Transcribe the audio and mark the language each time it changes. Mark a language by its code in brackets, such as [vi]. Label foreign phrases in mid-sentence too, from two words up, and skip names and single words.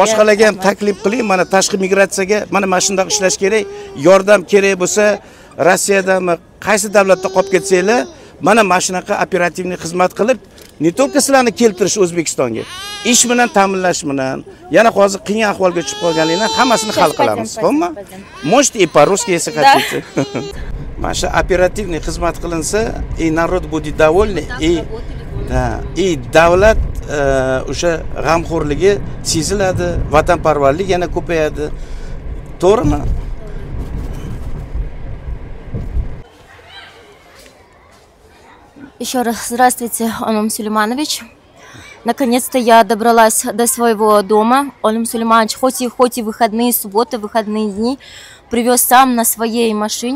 [uz] Boshqalarga ham taklif qiling, mana tashqi migratsiyaga mana shunday ishlash kerak, yordam kerak bo'lsa, Rossiyadami, qaysi davlatda qolib ketsanglar, mana shunaqa operativniy xizmat qilib, [ru] не только [uz] sizlarni keltirish O'zbekistonga, ish bilan ta'minlash bilan, yana hozir qiyin ahvolga tushib qolganlikni hammasini hal qilamiz, xo'pmi? [ru] Можете и по-русски, если хотите. [uz] Mana shu operativniy xizmat qilinsa, [ru] и народ будет довольный, и [uz] davlat o'sha g'amxo'rligi seziladi, vatanparvarlik yana ko'payadi. To'g'rimi? [ru] Еще раз здравствуйте, Олим Сулейманович. Наконец-то я добралась до своего дома. Олим Сулейманович, хоть и выходные, субботы, выходные дни, привез сам на своей машине.